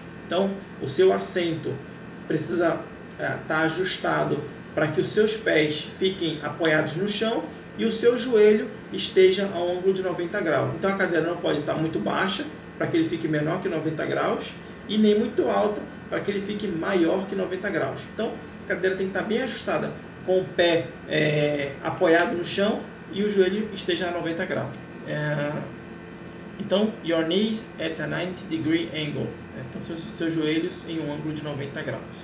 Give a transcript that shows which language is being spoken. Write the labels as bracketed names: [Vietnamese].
[Portuguese] Então o seu assento precisa estar ajustado para que os seus pés fiquem apoiados no chão e o seu joelho esteja a um ângulo de 90 graus. Então a cadeira não pode estar muito baixa para que ele fique menor que 90 graus e nem muito alta para que ele fique maior que 90 graus. Então a cadeira tem que estar bem ajustada, com o pé apoiado no chão e o joelho esteja a 90 graus. [English] Então, your knees at a 90-degree angle. [Portuguese] Então, seus joelhos em um ângulo de 90 graus.